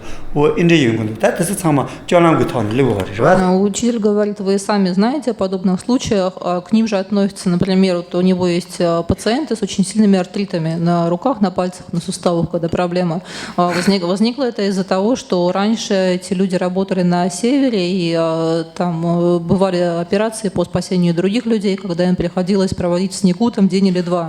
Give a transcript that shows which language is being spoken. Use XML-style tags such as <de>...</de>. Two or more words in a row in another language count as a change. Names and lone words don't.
<ru>오 인데 용군 다스 참마 쫄랑고 톤 리버죠. Учитель говорит, вы сами знаете о подобных случаях, к ним же относятся, например, вот у него есть пациенты с очень сильными артритами на руках, на пальцах, на суставах, когда проблема. Возникло это из-за того, что раньше эти люди работали на севере, и там бывали операции по спасению других людей, когда им приходилось проводить в снегу там день или два.</ru>